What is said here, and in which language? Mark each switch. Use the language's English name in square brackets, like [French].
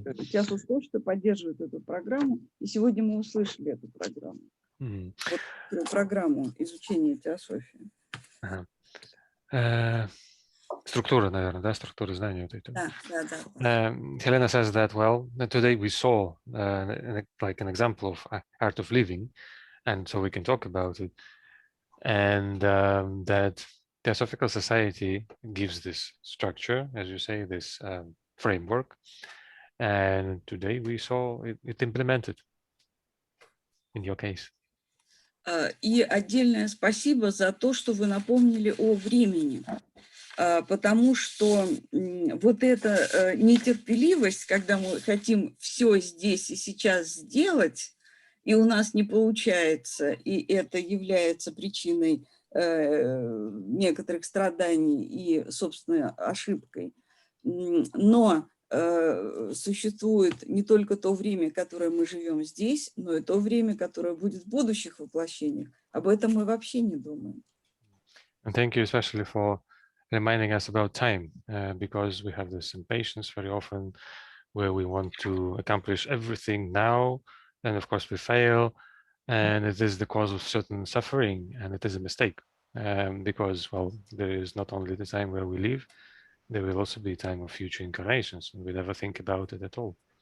[Russian] Теософское общество поддерживает эту программу, и сегодня мы услышали эту программу. Вот, программу изучения теософии. Структура, наверное, да? Структура знания вот этого. Да. [English] Helena says that, well, today we saw like an example of art of living, and so we can talk about it. And that Theosophical Society gives this structure, as you say, this framework. And today we saw it implemented in your case. [Russian] И отдельное спасибо за то, что вы напомнили о времени. Потому что вот эта нетерпеливость, когда мы хотим все здесь и сейчас сделать, и у нас не получается, и это является причиной некоторых страданий и, собственно, ошибкой. Но существует не только то время, которое мы живем здесь, но и то время, которое будет в будущих воплощениях. Об этом мы вообще не думаем. [English] And thank you especially for reminding us about time, because we have this impatience very often where we want to accomplish everything now, and of course we fail, and it is the cause of certain suffering, and it is a mistake, because, well, there is not only the time where we live, there will also be time of future incarnations, and we never think about it at all.